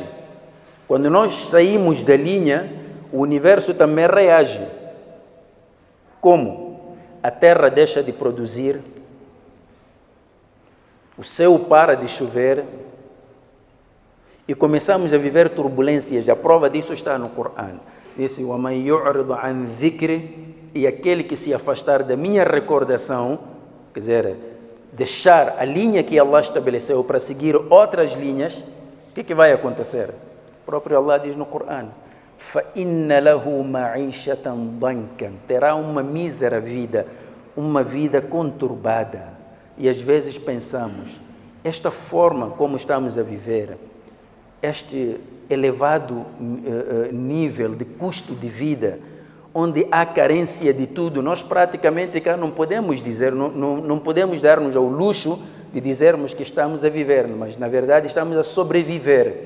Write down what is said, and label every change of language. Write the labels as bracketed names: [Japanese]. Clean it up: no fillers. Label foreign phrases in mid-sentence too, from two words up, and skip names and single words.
[Portuguese] Quando nós saímos da linha, o universo também reage. Como? A Terra deixa de produzir, o céu para de chover e começamos a viver turbulências. A prova disso está no Corão. Disse: [Arabic] وَمَنْ يُعْرِضْ عَنْ ذِكْرِ, [Portuguese] e aquele que se afastar da minha recordação, quer dizer, deixar a linha que Allah estabeleceu para seguir outras linhas, o que vai acontecer? O próprio Allah diz no Corão: [Arabic] فَإِنَّ لَهُ مَعِيشَةً ضَنْكًا, [Portuguese] terá uma mísera vida, uma vida conturbada. E às vezes pensamos, esta forma como estamos a viver, este elevado nível de custo de vida, onde há carência de tudo, nós praticamente cá não podemos dizer, não podemos dar-nos ao luxo de dizermos que estamos a viver, mas na verdade estamos a sobreviver.